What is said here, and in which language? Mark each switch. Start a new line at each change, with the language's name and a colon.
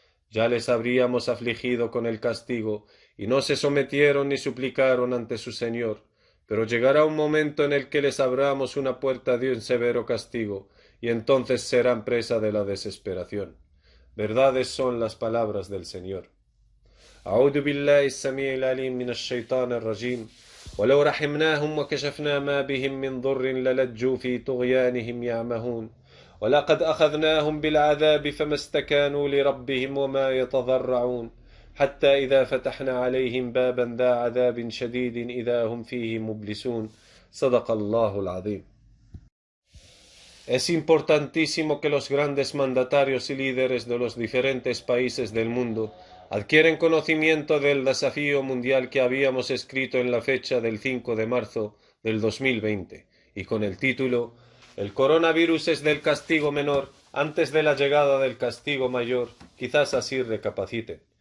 Spanish: Ya les habríamos afligido con el castigo, y no se sometieron ni suplicaron ante su Señor. Pero llegará un momento en el que les abramos una puerta de un severo castigo, y entonces serán presa de la desesperación. Verdades son las palabras del Señor.
Arabic: أعوذ بالله السميع العليم من الشيطان الرجيم ولو رحمناهم وكشفنا ما بهم من ضر للجوا في طغيانهم يعمهون ولقد أخذناهم بالعذاب فما استكانوا لربهم وما يتضرعون حتى إذا فتحنا عليهم بابا ذا عذاب شديد إذا هم فيه مبلسون صدق الله العظيم.
Spanish: Es importantísimo que los grandes mandatarios y líderes de los diferentes países del mundo adquieren conocimiento del desafío mundial que habíamos escrito en la fecha del 5 de marzo del 2020 y con el título «El coronavirus es del castigo menor antes de la llegada del castigo mayor», quizás así recapaciten,